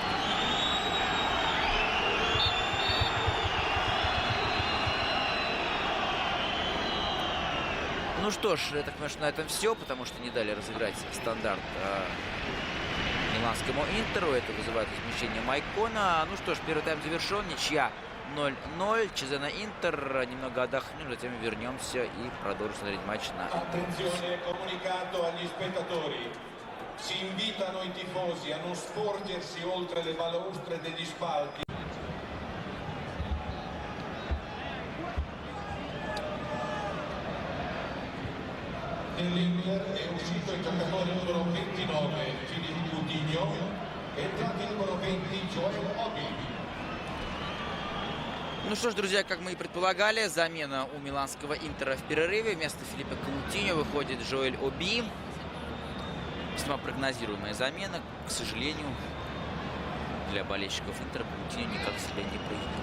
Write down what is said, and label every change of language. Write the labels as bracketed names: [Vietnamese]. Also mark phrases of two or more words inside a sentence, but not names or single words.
[Russian] Ну что ж, я так понимаю, что на этом все, потому что не дали разыграть стандарт миланскому Интеру. Это вызывает возмущение Майкона. Ну что ж, первый тайм завершен. Ничья 0-0. Чезена Интер. Немного отдохнем, затем вернемся и продолжим смотреть матч на [Italian] Attenzione, comunicato agli spettatori. Si invitano i tifosi a non sporgersi oltre le balaustre degli spalti. Nell'Inter è uscito il giocatore numero 29, Philippe Coutinho, e entrato il numero 20, Joel Obi. [Russian] Ну что ж, друзья, как мы и предполагали, замена у миланского Интера в перерыве. Вместо Филиппа Каутиньо выходит Жоэль Оби. Весьма прогнозируемая замена. К сожалению, для болельщиков Интера Каутиньо никак себя не проявил.